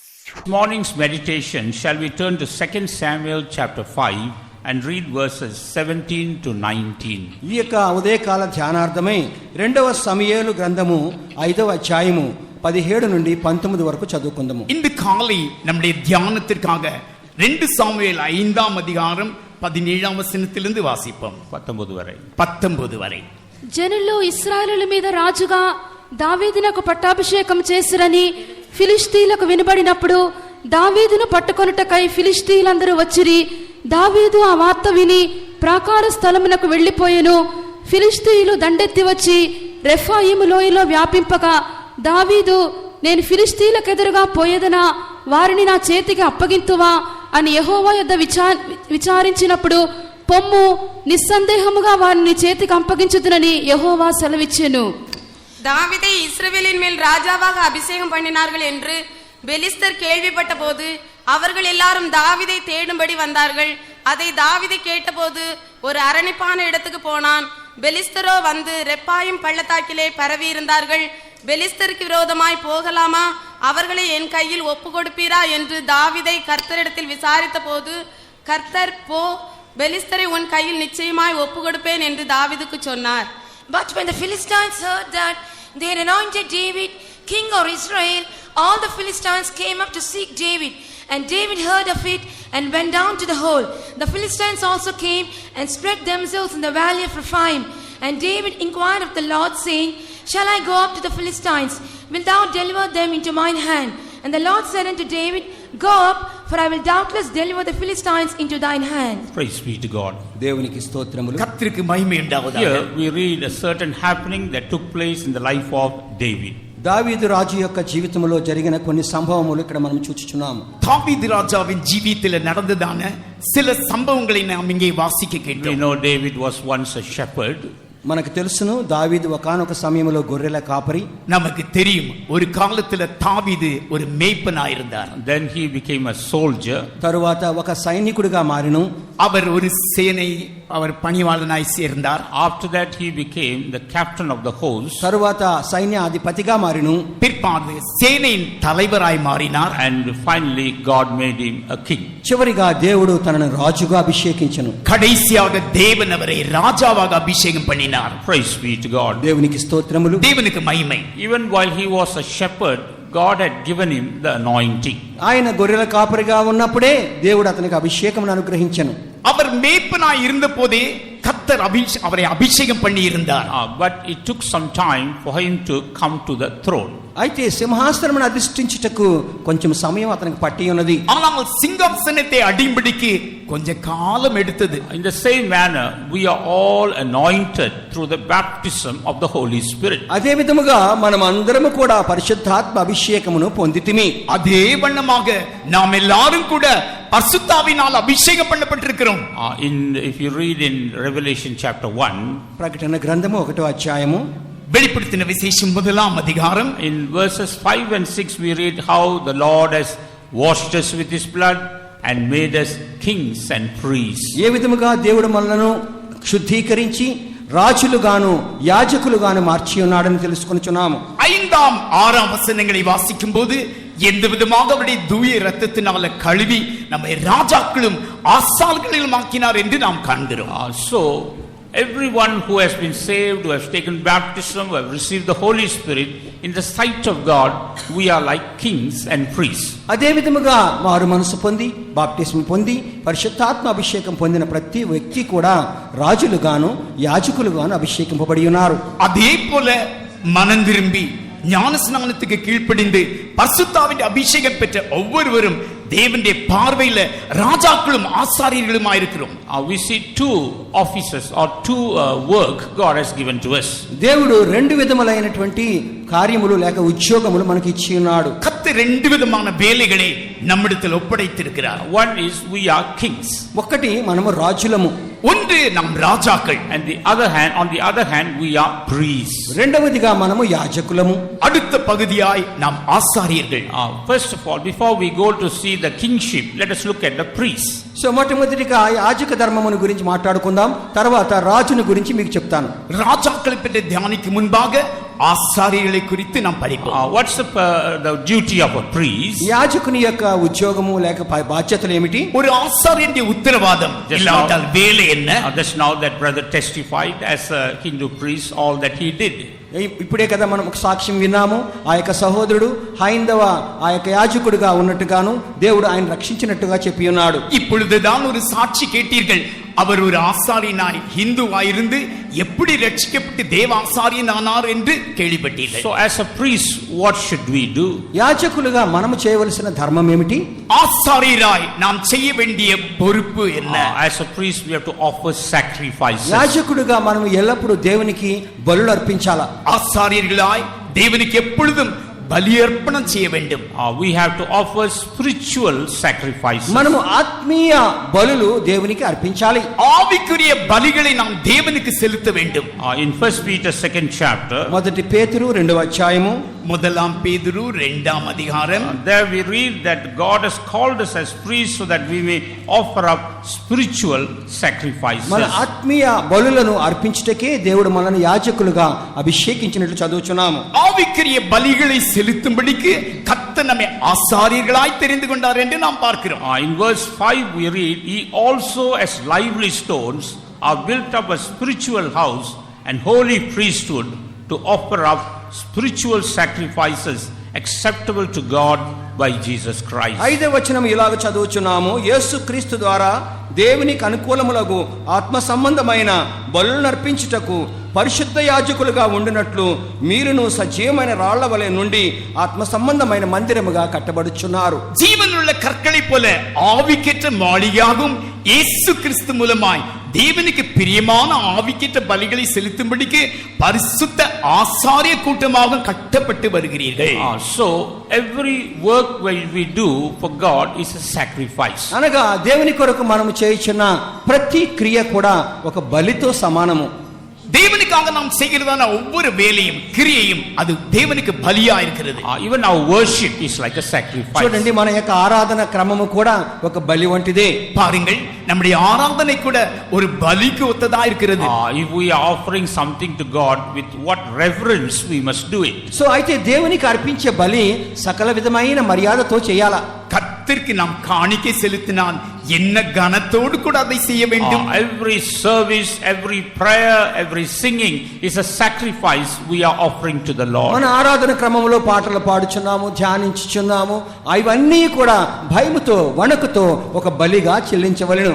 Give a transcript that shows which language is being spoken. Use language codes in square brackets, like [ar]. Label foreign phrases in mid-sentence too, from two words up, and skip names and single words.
[en] Morning's meditation, shall we turn to 2 Samuel chapter 5 and read verses 17 to 19. [te] ఈ యొక్క ఉదయకాల ధ్యానార్థమై 2వ సమూయేలు గ్రంథము 5వ అధ్యాయము 17 నుండి 19 వరకు చదువుకుందాము. [ta] இந்த காலை நம்முடைய தியானத்திற்காக 2 சாமுவேல் 5ஆம் அதிகாரம் 17ஆம் வசனத்திலிருந்து வாசிப்போம். 19 வரை. [te] జనులు ఇశ్రాయేలుల మీద రాజుగా దావీదునకు పట్టాభిషేకం చేసిరని ఫిలిష్తీయులకు వినబడినప్పుడు దావీదును పట్టుకొనుటకై ఫిలిష్తీయులందరూ వచ్చిరి. దావీదు ఆ వార్త విని ప్రాకార స్థలమునకు వెళ్లిపోయెను. ఫిలిష్తీయులు దండెత్తి వచ్చి రెఫాయిము లోయలో వ్యాపింపగా దావీదు, నేను ఫిలిష్తీయులకెదురుగా పోయేదనా, వారిని నా చేతికి అప్పగింతువా అని యెహోవా యొద్ద విచారించినప్పుడు, పొమ్ము, నిస్సందేహముగా వారిని చేతికి అప్పగించుదునని యెహోవా సెలవిచ్చెను. [ta] தாவீதை இஸ்ரவேலின் மேல் ராஜாவாக அபிஷேகம் பண்ணினார்கள் என்று பெலிஸ்தர் கேள்விப்பட்ட போது அவர்கள் எல்லாரும் தாவீதை தேடும்படி வந்தார்கள். அதை தாவீது கேட்டபோது ஒரு அரணிப்பான இடத்துக்கு போனான். பெலிஸ்தரோ வந்து ரெப்பாயும் பள்ளத்தாக்கிலே பரவி இருந்தார்கள். பெலிஸ்தருக்கு விரோதமாய் போகலாமா, அவர்களை என் கையில் ஒப்பு கொடுப்பீரா என்று தாவீதை கர்த்தரிடத்தில் விசாரித்த போது, கர்த்தர், போ, பெலிஸ்தரை உன் கையில் நிச்சயமாய் ஒப்பு கொடுப்பேன் என்று தாவீதுக்கு சொன்னார். [en] But when the Philistines heard that they had anointed David king of Israel, all the Philistines came up to seek David. And David heard of it and went down to the hole. The Philistines also came and spread themselves in the valley of Rephaim. And David inquired of the Lord, saying, shall I go up to the Philistines? Wilt thou deliver them into mine hand? And the Lord said unto David, go up, for I will doubtless deliver the Philistines into thine hand. Praise be to God. [te] దేవునికి స్తోత్రములు. [ta] கர்த்தருக்கு மகிமை உண்டாவதாக. [en] Here we read a certain happening that took place in the life of David. [te] దావీదు రాజు యొక్క జీవితంలో జరిగిన కొన్ని సంభవములు ఇక్కడ మనం చూచుచున్నాము. [ta] தாவீது ராஜாவின் ஜீவிதத்தில் நடந்ததான சில சம்பவங்களை நாம் இங்கே வாசிக்க [en] We [ta] கேட்டோம். [en] know David was once a shepherd. [te] మనకు తెలుసును, దావీదు ఒకానొక సమయంలో గొర్రెల కాపరి. [ta] நமக்கு தெரியும், ஒரு காலத்துல தாவீது ஒரு மேய்ப்பனாயிருந்தார். [en] Then he became a soldier. [te] తరువాత ఒక సైనికుడిగా మారిను. [ta] அவர் ஒரு சேனை அவர் பணிவாளனாய் சேர்ந்தார். [en] After that he became the captain of the host. [te] తరువాత సైన్యాధిపతిగా మారిను. [ta] பிற்பாடு சேனையின் தலைவராய் மாறினார். [en] And finally God made him a king. [te] చివరిగా దేవుడు తనను రాజుగా అభిషేకించెను. [ta] கடைசியாக தேவன் அவரை ராஜாவாக அபிஷேகம் பண்ணினார். [en] Praise be to God. [te] దేవునికి స్తోత్రములు. [ta] தேவனுக்கு மகிமை. [en] Even while he was a shepherd, God had given him the anointing. [te] ఆయన గొర్రెల కాపరిగా ఉన్నప్పుడే దేవుడు అతనికి అభిషేకమును అనుగ్రహించెను. [ta] அவர் மேய்ப்பனாய் இருந்த போதே கர்த்தர் அவரை அபிஷேகம் பண்ணி இருந்தார். [en] But it took some time for him to come to the throne. [te] అయితే సింహాసనమును అధిష్ఠించుటకు కొంచెం సమయం అతనికి పట్టి ఉన్నది. [ta] ஆனால் சிங்காசனத்தை அடிம்படிக்கு கொஞ்ச காலம் எடுத்தது. [en] In the same manner, we are all anointed through the baptism of the Holy Spirit. [te] అదే విధముగా మనం అందరము కూడా పరిశుద్ధాత్మ అభిషేకమును పొందితిమి. [ta] அதே வண்ணமாக நாம் எல்லாரும் கூட பரிசுத்தாவினால் அபிஷேகம் பண்ணப்பட்டிருக்கிறோம். [en] If you read in Revelation chapter 1, [te] ప్రకటన గ్రంథము 1వ అధ్యాయము, [ta] வெளிப்படுத்தின விசேஷம் 1ஆம் அதிகாரம், [en] in verses 5 and 6 we read how the Lord has washed us with his blood and made us kings and priests. [te] ఏ విధముగా దేవుడు మనలను శుద్ధీకరించి రాజులుగాను యాజకులుగాను మార్చి ఉన్నాడని తెలుసుకొనుచున్నాము. [ta] 5ஆம் 6ஆம் வசனங்களை வாசிக்கும் போது எந்த விதமாக அவருடைய தூய இரத்தத்தினால கழுவி நம்மை ராஜாக்களும் ஆசாரியர்களும் ஆக்கினார் என்று நாம் காண்கிறோம். [en] So everyone who has been saved, who has taken baptism, who have received the Holy Spirit, in the sight of God, we are like kings and priests. [te] అదే విధముగా మారు మనసు పొంది బాప్టిస్మం పొంది పరిశుద్ధాత్మ అభిషేకం పొందిన ప్రతి వ్యక్తి కూడా రాజులుగాను యాజకులుగాను అభిషేకింపబడి ఉన్నారు. [ta] அதே போல மனம் திரும்பி ஞானஸ்நானத்துக்கு கீழ்ப்படிந்து பரிசுத்தாவின் அபிஷேகம் பெற்ற ஒவ்வொருவரும் தேவனுடைய பார்வையில ராஜாக்களும் ஆசாரியர்களுமா இருக்கிறோம். [en] We see two offices or two work God has given to us. [te] దేవుడు రెండు విధములైనటువంటి కార్యములు లేక ఉద్యోగములు మనకి ఇచ్చి ఉన్నాడు. [ta] கர்த்தர் ரெண்டு விதமான வேலைகளை நம்மிடத்தில் ஒப்படைத்திருக்கிறார். [en] One is we are kings. [te] ఒకటి మనము రాజులము. [ta] ஒன்று நம் ராஜாக்கள். [en] And on the other hand we are priests. [te] రెండవదిగా మనము యాజకులము. [ta] அடுத்த பகுதியாய் நாம் ஆசாரியர்கள். [en] First of all, before we go to see the kingship, let us look at the priests. [te] సో మొట్టమొదటిగా యాజక ధర్మమును గురించి మాట్లాడుకుందాం. తర్వాత రాజుని గురించి మీకు చెప్తాను. [ta] ராஜாக்களை பற்றி தியானிக்கு முன்பாக ஆசாரியர்களை குறித்து நாம் படிப்போம். [en] What's the duty of a priest? [te] యాజకుని యొక్క ఉద్యోగము లేక బాధ్యతలు ఏమిటి? [ta] ஒரு ஆசாரியனுடைய உத்தரவாதம் இல்லாவிட்டால் வேலை என்ன? [en] Just now that brother testified as a Hindu priest all that he did. [te] ఇప్పుడే కదా మనం ఒక సాక్ష్యం విన్నాము. ఆ యొక్క సహోదరుడు హైందవ ఆ యొక్క యాజకుడిగా ఉన్నట్టుగాను దేవుడు ఆయన రక్షించినట్టుగా చెప్పి ఉన్నాడు. [ta] இப்பொழுதுதான் ஒரு சாட்சி கேட்டீர்கள். அவர் ஒரு ஆசாரியனாய் இந்து எப்படி ரட்சிக்கப்பட்டு தேவ ஆசாரியன் ஆனார் என்று கேள்விப்பட்டீர்கள். [en] So as a priest what should we do? [te] యాజకులుగా మనము చేయవలసిన ధర్మం ఏమిటి? [ta] ஆசாரியராய் நாம் செய்ய வேண்டிய பொறுப்பு என்ன? [en] As a priest we have to offer sacrifices. [te] యాజకుడుగా మనం ఎల్లప్పుడూ దేవునికి బలులు అర్పించాలా. [ta] ஆசாரியர்களாய் தேவனுக்கு எப்பொழுதும் பலியர்ப்பணம் செய்ய வேண்டும். [en] We have to offer spiritual sacrifices. [te] మనము ఆత్మీయ బలులు దేవునికి అర్పించాలి. [ta] ஆவிக்குரிய பலிகளை நாம் தேவனுக்கு செலுத்த வேண்டும். [en] In 1 Peter 2nd chapter, [te] మొదటి పేతురు 2వ అధ్యాయము, [ta] முதலாம் பேதுரு 2ஆம் அதிகாரம், [en] there we read that God has called us as priests so that we may offer up spiritual sacrifices. [te] మన ఆత్మీయ బలులను అర్పించుటకే దేవుడు మనల్ని యాజకులుగా అభిషేకించినట్లు చదువుచున్నాము. [ta] ஆவிக்குரிய பலிகளை செலுத்தும்படிக்கு கர்த்தர் நம்மை ஆசாரியர்களாய் தெரிந்து கொண்டார் என்று நாம் பார்க்கிறோம். [en] In verse 5 we read, "Ye also as lively stones are built up a spiritual house and holy priesthood to offer up spiritual sacrifices acceptable to God by Jesus Christ." [te] 5వ వచనం ఇలాగ చదువుచున్నాము. యేసుక్రీస్తు ద్వారా దేవునికి అనుకూలములకు ఆత్మ సంబంధమైన బలులను అర్పించుటకు పరిశుద్ధ యాజకులుగా ఉండినట్లు మీరును సజీవమైన రాళ్ల వలె నుండి ఆత్మ సంబంధమైన మందిరముగా కట్టబడుచున్నారు. [ta] జీవనుள்ள கற்களை போல ஆவிக்கேற்ற மாளிகையாகும் இயேசு கிறிஸ்து மூலமாய் தேவனுக்கு பிரியமான ஆவிக்கேற்ற பலிகளை செலுத்தும்படிக்கு பரிசுத்த ஆசாரிய கூட்டமாக கட்டப்பட்டு வருகிறீர்கள். [en] So every work we do for God is a sacrifice. [te] అనగా దేవుని కొరకు మనము చేయుచున్న ప్రతి క్రియ కూడా ఒక బలితో సమానము. [ta] தேவனுக்காக நாம் செய்கிறதான ஒவ்வொரு வேலையும் கிரியையும் அது தேவனுக்கு பலியா இருக்கிறது. [en] Even our worship is like a sacrifice. [te] చూడండి, మన యొక్క ఆరాధన క్రమము కూడా ఒక బలి వంటిదే. [ta] பாருங்கள், நம்முடைய ஆராதனை கூட ஒரு பலிக்கு ஒத்ததா இருக்கிறது. [en] If we are offering something to God with what reverence we must do it. [te] సో అయితే దేవునికి అర్పించే బలి సకల విధమైన మర్యాదతో చేయాలా. [ta] கர்த்தருக்கு நாம் காணிக்கை செலுத்தினால் என்ன கனத்தோடு கூட அதை செய்ய வேண்டும். [en] Every service, every prayer, every singing is a sacrifice we are offering to the Lord. [te] మన ఆరాధన క్రమంలో పాటలు పాడుచున్నాము, ధ్యానించుచున్నాము, అవన్నీ కూడా భయముతో వణకుతో ఒక బలిగా చెల్లించవలెను.